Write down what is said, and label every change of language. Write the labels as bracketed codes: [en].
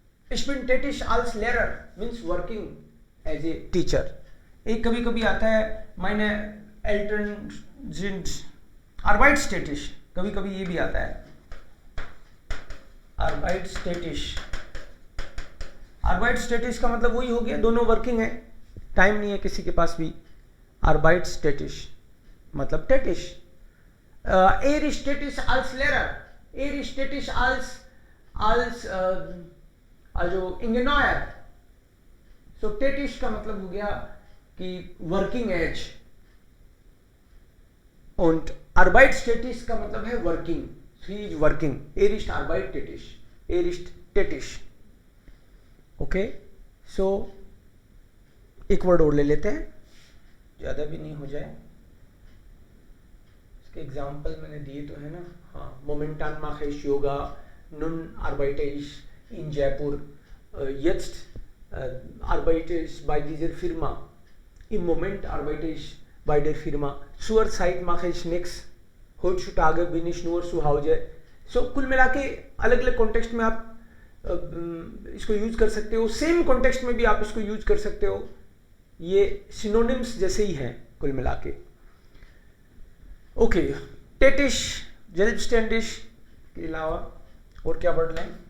[de] Ich bin tätig als Lehrer [en] means working as a teacher। [hi] एक कभी कभी आता है [de] meine Eltern sind arbeitstätig, [hi] कभी कभी ये भी आता है arbeitstätig। arbeitstätig का मतलब वही हो गया, दोनों वर्किंग है, टाइम नहीं है किसी के पास भी। [de] arbeitstätig मतलब tätig। er ist tätig als Lehrer, er ist tätig als also Ingenieur। [hi] so tätig का मतलब हो गया कि वर्किंग एज, und arbeitstätig का मतलब है working, [en] he is working, [de] er ist arbeitstätig, er ist tätig। [hi] Okay, सो एक वर्ड और ले लेते हैं, ज़्यादा भी नहीं हो जाए। इसके एग्जाम्पल मैंने दिए तो है ना, हाँ, मोमेंटान [de] mache ich योगा, nun arbeite ich in Jaipur, jetzt arbeite ich bei dieser Firma, im Moment arbeite ich bei der Firma, zurzeit mache ich nichts, heutzutage bin ich nur zu Hause। [hi] सो कुल मिला के अलग अलग कॉन्टेक्स्ट में आप इसको use कर सकते हो, सेम कॉन्टेक्स्ट में भी आप इसको यूज कर सकते हो, ये सिनोनिम्स जैसे ही हैं कुल मिला के। ओके, टेटिश, जेल्बस्टैंडिश के अलावा और क्या वर्ड लें?